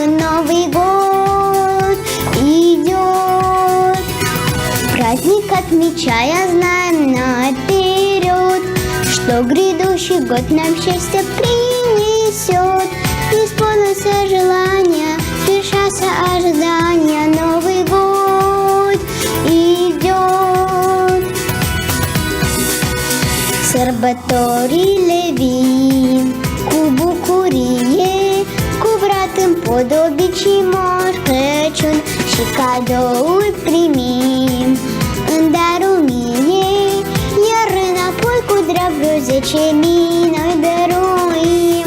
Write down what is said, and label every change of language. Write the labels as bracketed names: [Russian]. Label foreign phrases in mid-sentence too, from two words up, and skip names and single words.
[Russian] Новый год идет, праздник отмечая, знаем наперед, Слогриду și год нам счастье принесет. Исполнится желание, свершатся ожидания. Новый год идет. [Romanian] Sărbătorile vin cu bucurie, cu vrat împodobit și Moș Crăciun, și cadouri primim în darul mie, iar înapoi cu drag vreo 10.000 noi dăruim.